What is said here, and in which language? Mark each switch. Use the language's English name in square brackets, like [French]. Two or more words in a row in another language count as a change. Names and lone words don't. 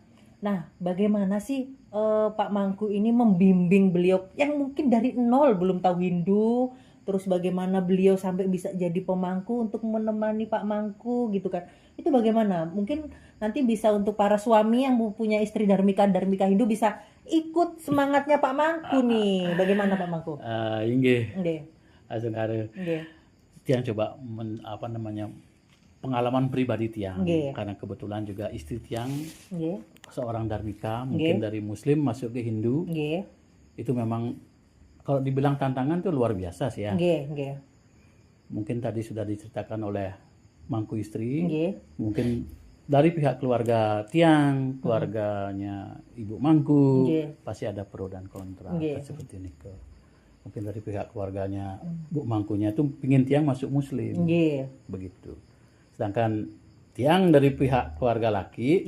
[Indonesian] Nah, bagaimana sih Pak Mangku ini membimbing beliau yang mungkin dari nol belum tahu Hindu, terus bagaimana beliau sampai bisa jadi pemangku untuk menemani Pak Mangku gitu kan. Itu bagaimana? Mungkin nanti bisa untuk para suami yang punya istri Dharmika Hindu bisa ikut semangatnya Pak Mangku nih. Bagaimana Pak Mangku? Inggih. Nggih. Asengkare. Nggih. Tiang coba pengalaman pribadi Tiang. Nggih. Karena kebetulan juga istri Tiang Nggih. seorang Dharmika, mungkin dari Muslim masuk ke Hindu. Nggih. Itu memang kalau dibilang tantangan itu luar biasa sih ya. Nggih, nggih. Mungkin tadi sudah diceritakan oleh Mangku istri. Nggih. Mungkin dari pihak keluarga Tiang, keluarganya Ibu Mangku, Nggih. pasti ada pro dan kontra Nggih. seperti ini. Mungkin dari pihak keluarganya Bu Mangkunya itu pingin Tiang masuk Muslim, Nggih. begitu. Sedangkan Tiang dari pihak keluarga laki,